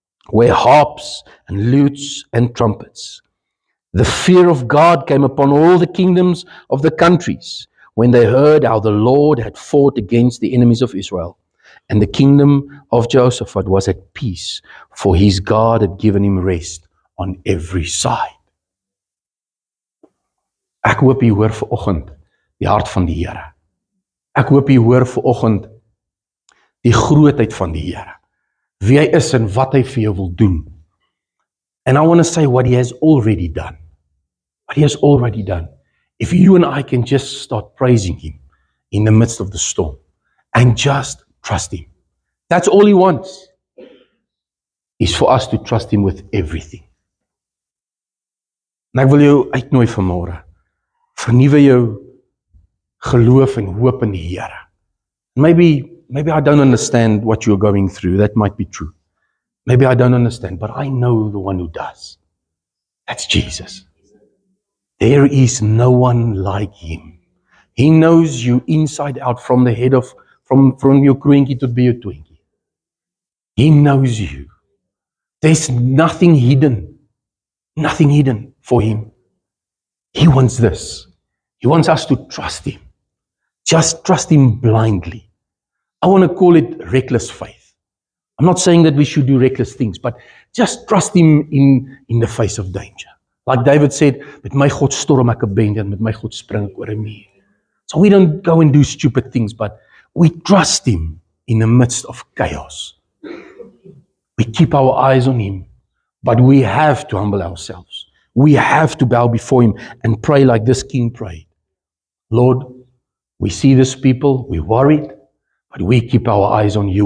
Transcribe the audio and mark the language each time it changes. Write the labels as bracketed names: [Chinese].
[English] where harps and lutes and trumpets. The fear of God came upon all the kingdoms of the countries when they heard how the Lord had fought against the enemies of Israel. And the kingdom of Jehoshaphat was at peace, for his God had given him rest on every side. [Afrikaans] Ek hoop jy hoor vanoggend die hart van die Here. Ek hoop jy hoor vanoggend die grootheid van die Here. Wie hy is en wat hy vir jou wil doen. [English] And I want to say what he has already done. What he has already done. If you and I can just start praising him in the midst of the storm and just trust him. That's all he wants. Is for us to trust him with everything. [Afrikaans] En ek wil jou uitnooi vanmôre. Vernuwe jou geloof en hoop in die Here. [English] Maybe I don't understand what you're going through. That might be true. Maybe I don't understand, but I know the one who does. That's Jesus. There is no one like him. He knows you inside out from the head of, from your [Afrikaans] kroontjie tot by [English] your twinkie. He knows you. There's nothing hidden for him. He wants this. He wants us to trust him. Just trust him blindly. I want to call it reckless faith. I'm not saying that we should do reckless things, but just trust him in the face of danger. Like David said, [Afrikaans] met my God storm ek 'n bende en met my God spring ek oor 'n muur. [English] So we don't go and do stupid things, but we trust him in the midst of chaos. We keep our eyes on him, but we have to humble ourselves. We have to bow before him and pray like this king prayed. Lord, we see this people, we're worried, but we keep our eyes on you.